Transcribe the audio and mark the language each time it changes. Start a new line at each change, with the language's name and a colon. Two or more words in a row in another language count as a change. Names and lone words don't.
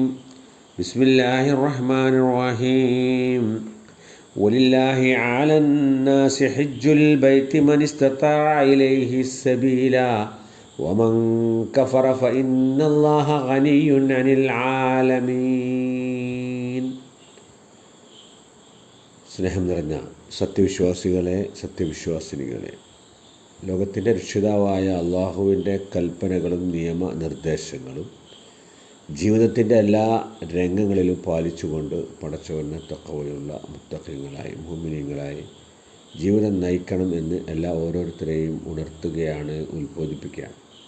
Arabic: بسم الله الرحمن الرحيم. ولله على الناس حج البيت من استطاع إليه السبيلا ومن كفر فإن الله غني عن العالمين.
Malayalam: സ്നേഹം നിറഞ്ഞ സത്യവിശ്വാസികളെ, സത്യവിശ്വാസിനികളെ, ലോകത്തിൻ്റെ രക്ഷിതാവായ അള്ളാഹുവിൻ്റെ കൽപ്പനകളും നിയമനിർദ്ദേശങ്ങളും ജീവിതത്തിൻ്റെ എല്ലാ രംഗങ്ങളിലും പാലിച്ചുകൊണ്ട് പടച്ചവന് തഖ്വയുള്ള മുത്തഖീങ്ങളായി മുഅ്മിനീങ്ങളായി ജീവിതം നയിക്കണം എന്ന് ഓരോരുത്തരെയും ഉണർത്തുകയാണ്, ഉത്ബോധിപ്പിക്കുകയാണ്.